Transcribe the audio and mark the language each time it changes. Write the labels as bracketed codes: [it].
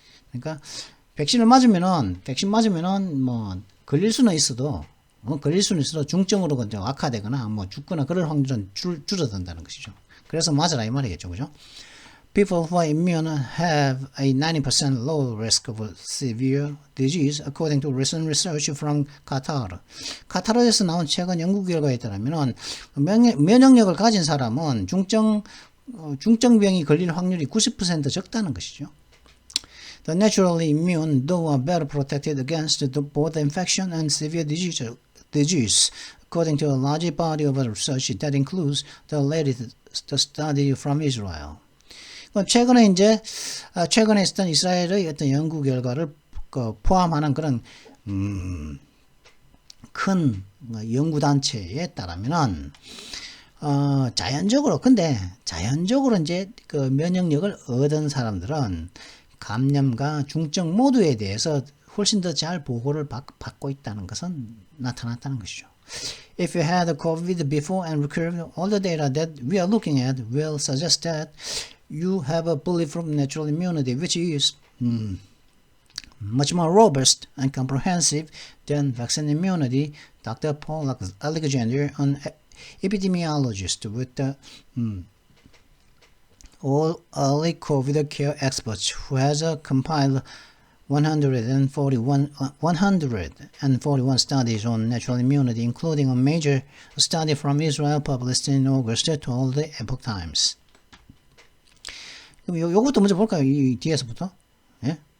[ko] 그러니까 백신 맞으면은 뭐 걸릴 수는 있어도 중증으로 악화되거나 뭐 죽거나 그럴 확률은 줄어든다는 것이죠. 그래서 맞으라 이 말이겠죠. 그죠? [en] People who are immune have a 90% low risk of severe disease, according to recent research from Qatar. [ko] 카타르에서 나온 최근 연구 결과에 따르면 면역력을 가진 사람은 중증병이 걸릴 확률이 90% 적다는 것이죠. [en] The naturally immune, though, are better protected against both infection and severe disease, according to a large body of research that includes the latest study from Israel. [ko] 최근에 있었던 이스라엘의 어떤 연구 결과를 포함하는 그런 큰 연구단체에 따르면은 자연적으로 이제 그 면역력을 얻은 사람들은 감염과 중증 모두에 대해서 훨씬 더 잘 보호를 받고 있다는 것은 나타났다는 것이죠. [en] If you had COVID before and recovered, all the data that we are looking at will suggest that you have a bulletproof natural immunity, which is much more robust and comprehensive than vaccine immunity. Dr. Paul Alexander, an epidemiologist with the all early COVID care experts, who has compiled 141 studies on natural immunity, including a major study from Israel published in August, told the Epoch Times. [ko] 그럼 요것도 먼저 볼까요? 이 뒤에서부터. 예?